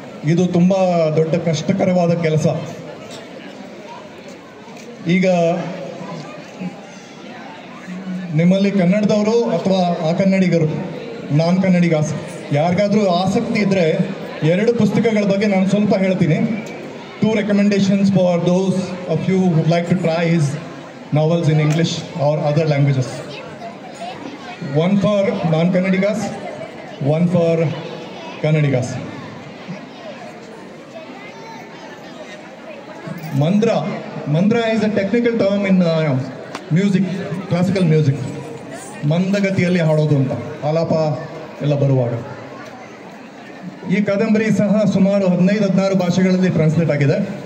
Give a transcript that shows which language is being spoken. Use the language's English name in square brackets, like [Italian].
[Kannada] ಇದು ತುಂಬ ದೊಡ್ಡ ಕಷ್ಟಕರವಾದ ಕೆಲಸ. ಈಗ ನಿಮ್ಮಲ್ಲಿ ಕನ್ನಡದವರು ಅಥವಾ ಕನ್ನಡಿಗರು, ನಾನ್ ಕನ್ನಡಿಗಾಸ್, ಯಾರಿಗಾದ್ರೂ ಆಸಕ್ತಿ ಇದ್ದರೆ 2 ಪುಸ್ತಕಗಳ ಬಗ್ಗೆ ನಾನು ಸ್ವಲ್ಪ ಹೇಳ್ತೀನಿ. [English] 2 recommendations for those of you who would like to try his novels in English or other languages. One for non-Kannadigas, one for Kannadigas. Mandra is a technical term in music, classical music. [Kannada] ಮಂದಗತಿಯಲ್ಲಿ ಹಾಡೋದು ಅಂತ, ಆಲಾಪ ಎಲ್ಲ ಬರುವಾಗ. ಈ ಕಾದಂಬರಿ ಸಹ ಸುಮಾರು 15-16 ಭಾಷೆಗಳಲ್ಲಿ ಟ್ರಾನ್ಸ್ಲೇಟ್ ಆಗಿದೆ.